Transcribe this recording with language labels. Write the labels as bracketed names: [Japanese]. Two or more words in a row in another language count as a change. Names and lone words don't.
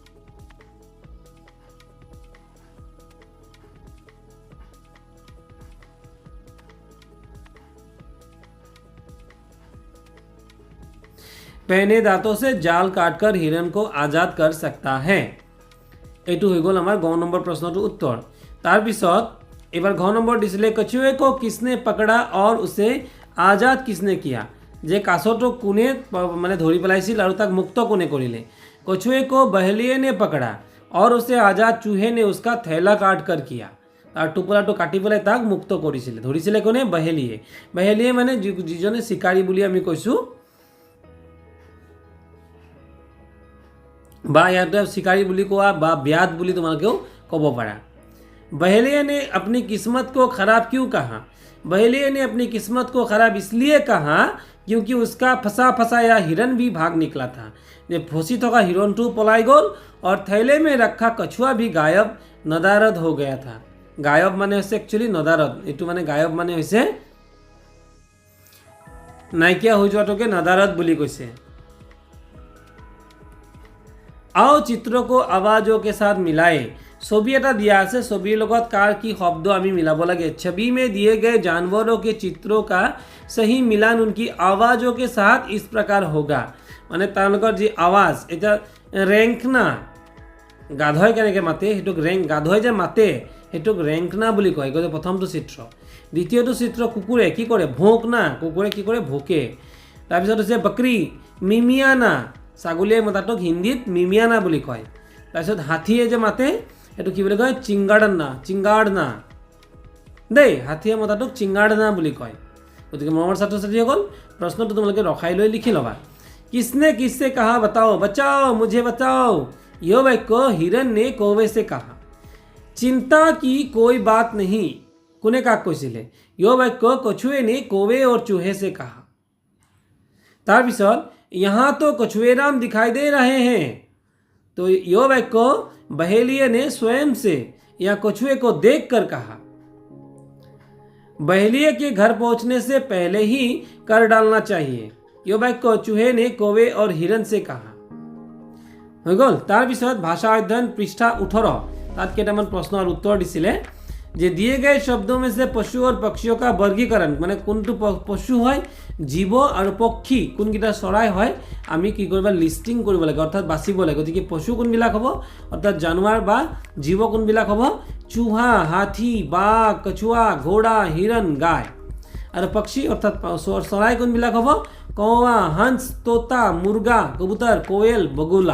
[Hindi] पहने दांतों से जाल काटकर हिरन को आजाद कर सकता है। [Assamese] এইটো হৈ গ'ল আমাৰ 9 নম্বৰ প্ৰশ্নটোৰ উত্তৰ। তাৰ পিছত এবাৰ 9 নম্বৰ দিছিলে [Hindi] कछुए को किसने पकड़ा और उसे आजाद किसने किया? [Assamese] যে কাছটো কোনে মানে ধৰি পেলাইছিল আৰু তাক মুক্ত কোনে কৰিলে? [Hindi] कछुए को बहेलिये ने पकड़ा और उसे आजाद चूहे ने उसका थैला काट कर किया। [Assamese] আর টোপোলাটো কাটি পেলাই তাক মুক্ত কৰিছিলে। ধৰিছিলে কোনে? बहेलिये। बहेलिये মানে যিজনে শিকাৰী বুলি আমি কৈছোঁ, বা ইয়াতে শিকাৰী বুলি কোৱা বা ব্যাদ বুলি তোমালোকেও ক'ব পাৰা। [Hindi] बहेलिये ने अपनी किस्मत को खराब क्यों कहा? बहेलिये ने अपनी किस्मत को खराब इसलिए कहा क्योंकि उसका फंसाया हिरन भी भाग निकला था। [Assamese] যে ফসি থকা হিৰণটো পলাই গ'ল [Hindi] और थैले में रखा कछुआ भी गायब नदारद हो गया था। [Assamese] गायब মানে হৈছে একচুয়ালি নদারদ। এইটো মানে গায়ব মানে হৈছে নাইকিয়া হৈ যোৱাটোকে নদারদ বুলি কৈছে। [Hindi] आओ चित्रों को आवाज़ों के साथ मिलाए। [Assamese] ছবি এটা দিয়া আছে, ছবিৰ লগত কাৰ কি শব্দ আমি মিলাব লাগে। [Hindi] छवि में दिए गए जानवरों के चित्रों का सही मिलान उनकी आवाज़ों के साथ इस प्रकार होगा। [Assamese] মানে তেওঁলোকৰ যি আৱাজ, এটা ৰেংকনা গাধই কেনেকৈ মাতে সেইটোক গাধই যে মাতে সেইটোক ৰেংকনা বুলি কয়। গতিকে প্ৰথমটো চিত্ৰ। দ্বিতীয়টো চিত্ৰ কুকুৰে কি কৰে? ভোঁকনা। কুকুৰে কি কৰে? ভোকে। তাৰপিছত হৈছে [Hindi] बकरी मिमियाना। [Assamese] ছাগলীয়ে মতাটোক হিন্দীত মিমিয়ানা বুলি কয়। তাৰপিছত হাতীয়ে যে মাতে সেইটো কি বুলি কয়? চিংগাড়না দেই। হাতীয়ে মতাটোক চিংগাড়না বুলি কয়। গতিকে মৰমৰ ছাত্ৰ ছাত্ৰীসকল, প্ৰশ্নটো তোমালোকে ৰখাই লৈ লিখি ল'বা। [Hindi] किसने किससे कहा? बताओ बचाओ मुझे बताओ। यो वाक्य हिरन ने कौवे से कहा। चिंता की कोई बात नहीं [Assamese] কোনে কাক কৈছিলে? [Hindi] यो वाक्य कछुए ने कौवे और चूहे से कहा। [Assamese] তাৰ পিছত [Hindi] यहाँ तो कछुएराम दिखाई दे रहे हैं, तो यो वाक्य बहेलिये ने स्वयं से या कछुए को देखकर कहा। बहेलिये के घर पहुंचने से पहले ही कर डालना चाहिए। यो वाक्य चूहे ने कौवे और हिरन से कहा। [Assamese] হৈ গ'ল। তাৰ পিছত ভাষা অধ্যয়ন পৃষ্ঠা 18 তাত কেইটামান প্ৰশ্নৰ উত্তৰ দিছিলে। যে [Hindi] दिए गए शब्दों में से पशु और पक्षियों का वर्गीकरण [Assamese] মানে কোনটো পশু হয়, জীৱ আৰু পক্ষী কোনকেইটা চৰাই হয় আমি কি কৰিব লিষ্টিং কৰিব লাগে, অৰ্থাৎ বাছিব লাগে। গতিকে পশু কোনবিলাক হ'ব, অৰ্থাৎ জানোৱাৰ বা জীৱ কোনবিলাক হ'ব? [Hindi] चूहा, हाथी, बाघ, कछुआ, घोड़ा, हिरण, गाय। [Assamese] আৰু পক্ষী অৰ্থাৎ চৰাই কোনবিলাক হ'ব? [Hindi] कौआ, हंस, तोता, मुर्गा, कबूतर, कोयल, बगुला।